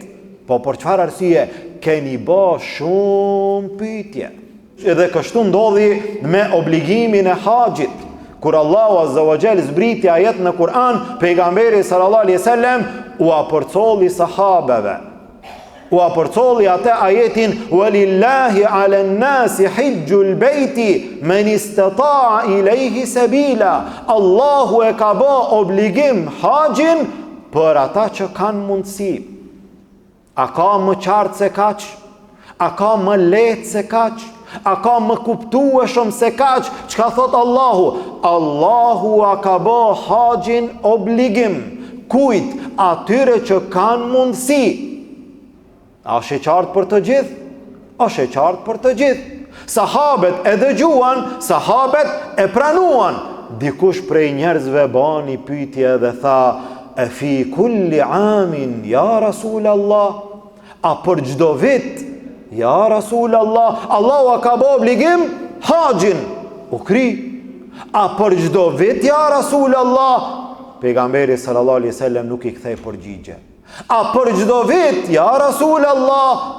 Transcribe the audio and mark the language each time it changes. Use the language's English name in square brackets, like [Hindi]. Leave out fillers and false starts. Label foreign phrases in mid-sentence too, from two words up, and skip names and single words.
[Albanian] Po për çfarë arsye? Keni ba shumë pyetje. Edhe kështu ndodhi me obligimin e haxhit. Kur Allahu [Arabic] عز وجل [Albanian] zbriti ajet në Kur'an, pejgamberi [Arabic] صلى الله عليه وسلم [Albanian] u apërcolli sahabeve. U apërcolli atë ajetin [Arabic] ولله على الناس حج البيت من استطاع إليه سبيلا. [Albanian] Allahu e ka bë obligim haxhin për ata që kanë mundësi. A ka më qartë se kaq? A ka më lehtë se kaq? A ka më kuptueshëm se kaq? Çka thot Allahu? Allahu a ka bë haxhin obligim. Kujt? Atyre që kanë mundësi. A është e qartë për të gjithë? Është e qartë për të gjithë. Sahabet e dëgjuan, sahabet e pranuan. Dikush prej njerëzve bani pyetje dhe tha, [Arabic] أفي كل عام يا رسول الله, [Albanian] a për çdo vit, [Arabic] يا رسول الله, [Albanian] Allahu a ka bë obligim haxhin. U kry. A për çdo vit [Arabic] يا رسول الله? [Albanian] Pejgamberi [Arabic] صلى الله عليه وسلم [Albanian] nuk i kthei përgjigje. A për çdo vit [Arabic] يا رسول الله?